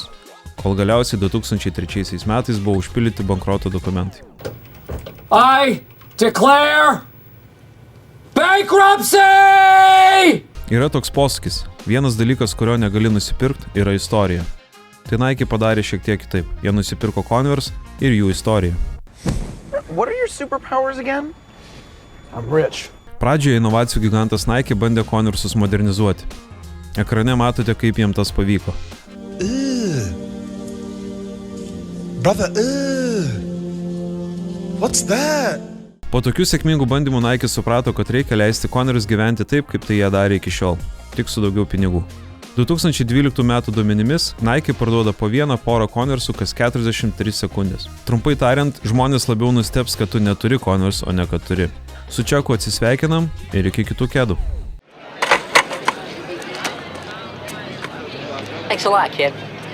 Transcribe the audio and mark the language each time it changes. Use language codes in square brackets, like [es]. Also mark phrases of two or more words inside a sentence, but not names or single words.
[lt] Kol galiausiai 2003 metais buvo užpildyti bankroto dokumentai. [en] I declare bankruptcy! [lt] Yra toks posakis, vienas dalykas, kurio negali nusipirkti, yra istorija. Tai Nike padarė šiek tiek kitaip, jie nusipirko Converse ir jų istoriją. [en] What are your superpowers again? I'm rich. [lt] Pradžioje inovacijų gigantas Nike bandė Converse'us modernizuoti. Ekrane matote, kaip jiems tas pavyko. [en] Brother, what's that? [lt] Po tokių sėkmingų bandymų Nike suprato, kad reikia leisti Converse gyventi taip, kaip tai jie darė iki šiol, tik su daugiau pinigų. 2012 metų duomenimis Nike parduoda po vieną porą Converse'ų kas 43 sekundės. Trumpai tariant, žmonės labiau nustebs, kad tu neturi Converse, o ne kad turi. Su Chucku atsisveikinam ir iki kitų kedų. [en] Thanks a lot, kid.